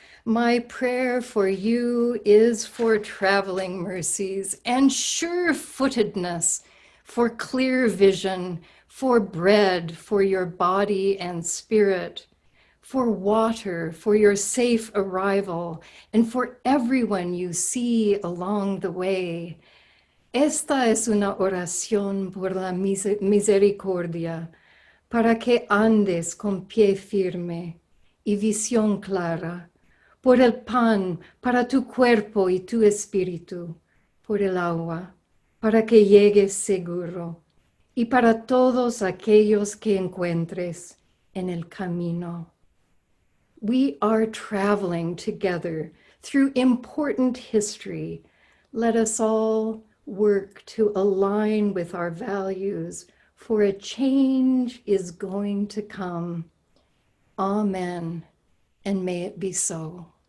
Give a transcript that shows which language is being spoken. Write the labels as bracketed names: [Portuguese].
[English] My prayer for you is for traveling mercies and sure-footedness, for clear vision, for bread for your body and spirit, for water, for your safe arrival, and for everyone you see along the way. [Spanish] Esta es una oración por la misericordia, para que andes con pie firme y visión clara, por el pan, para tu cuerpo y tu espíritu, por el agua, para que llegues seguro, y para todos aquellos que encuentres en el camino. [English] We are traveling together through important history. Let us all work to align with our values, for a change is going to come. Amen, and may it be so.